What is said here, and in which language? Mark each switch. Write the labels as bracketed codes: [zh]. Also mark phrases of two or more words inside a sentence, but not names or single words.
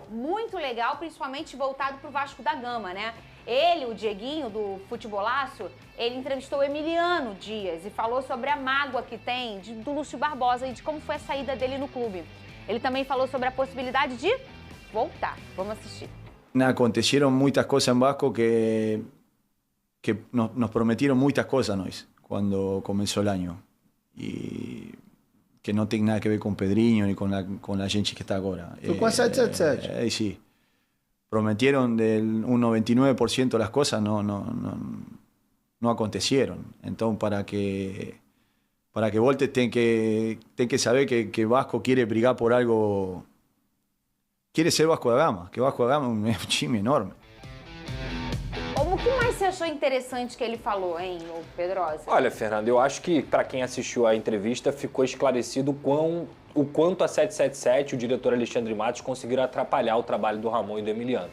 [pt] Muito legal, principalmente voltado pro Vasco da Gama, né? Ele, o Dieguinho, do Futebolaço, ele entrevistou o Emiliano Dias e falou sobre a mágoa que tem do Lúcio Barbosa e de como foi a saída dele no clube. Ele também falou sobre a possibilidade de voltar. Vamos assistir. [es] Acontecieron muchas cosas en Vasco que nos prometieron muchas cosas nós cuando comenzó el año y que no tiene nada que ver con Pedrinho ni con la gente que está ahora. [pt] Foi com a 777. [es] Sí. Prometieron un 99% de las cosas, no acontecieron. Entonces, para que volte, ten que saber que Vasco quiere brigar por algo, quiere ser Vasco da Gama, que Vasco da Gama [pt] é um time enorme. O que mais você achou interessante que ele falou, hein, Pedrosa? Olha, Fernando, eu acho que para quem assistiu a entrevista ficou esclarecido o quanto a 777, o diretor Alexandre Matos, conseguiram atrapalhar o trabalho do Ramon e do Emiliano.